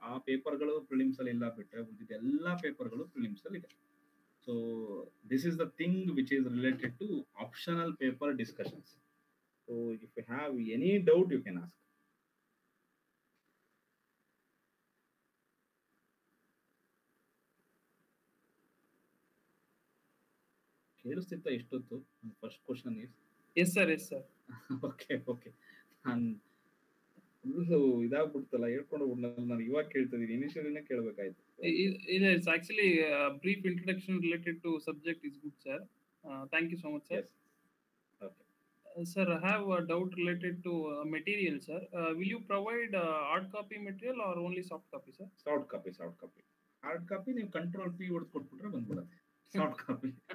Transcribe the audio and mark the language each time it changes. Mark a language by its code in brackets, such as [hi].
[kn] ಆ ಪೇಪರ್ಗಳು ಪ್ರಿಲಿಮ್ಸ್ ಅಲ್ಲಿ ಇಲ್ಲ, ಬಿಟ್ರೆ ಉಳಿದಿದ್ದ ಎಲ್ಲಾ ಪೇಪರ್ಗಳು ಪ್ರಿಲಿಮ್ಸ್ ಅಲ್ಲಿ ಇದೆ. [en] So this is the thing which is related to optional paper discussions. So if you have any doubt you can ask. [kn] ಕೇಳಿಸ್ತಿತ್ತ ಎಷ್ಟೊತ್ತು? [en] First question is yes sir, yes sir. Okay okay. [kn] ನಾನು full ಇದಾಗ್ಬಿಡ್ತಲ್ಲ, ಹೇಳ್ಕೊಂಡು ಹೋಗ್ಬಿಡ್ನಲ್ಲ. ನಾನು ಇವಾಗ ಕೇಳ್ತಿದ್ದೀನಿ, ಇನಿಷಿಯಲಿನೇ ಕೇಳಬೇಕಾಯ್ತು. ಇಲ್ಲ, [en] It's actually brief introduction related to subject is good sir. Thank you so much, sir. Yes. Okay. Sir, I have a doubt related to material, sir. Will you provide hard copy material or only soft copy, sir? Soft copy. [kn] Hard copy ನೀವು control P ಹೊಡೆದು ಕೊಟ್ಬಿಟ್ರೆ ಬಂದ್ಬಿಡುತ್ತೆ. Soft copy.